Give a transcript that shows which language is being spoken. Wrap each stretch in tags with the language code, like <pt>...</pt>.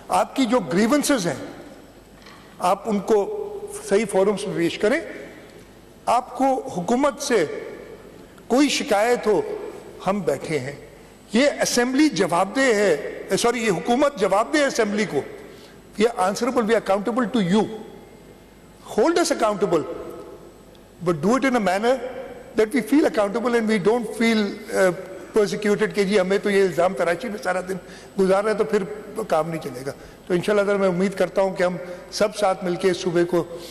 <ur>آپ کی جو گریونسز ہیں آپ ان کو صحیح فورمز میں پیش کریں. آپ کو حکومت سے کوئی شکایت ہو, ہم بیٹھے ہیں. یہ اسمبلی جواب دہ ہے, سوری یہ حکومت جواب دہ ہے اسمبلی کو.</ur> <en>We are answerable, we are accountable to you. Hold us accountable, but do it in a manner that we feel accountable and we don't feel persecuted</en> <ur>کہ جی ہمیں تو یہ الزام تراشی میں سارا دن گزار رہے ہیں تو پھر کام نہیں چلے گا. تو انشاءاللہ تعالی میں امید کرتا ہوں کہ ہم سب ساتھ مل کے اس صوبے کو</ur>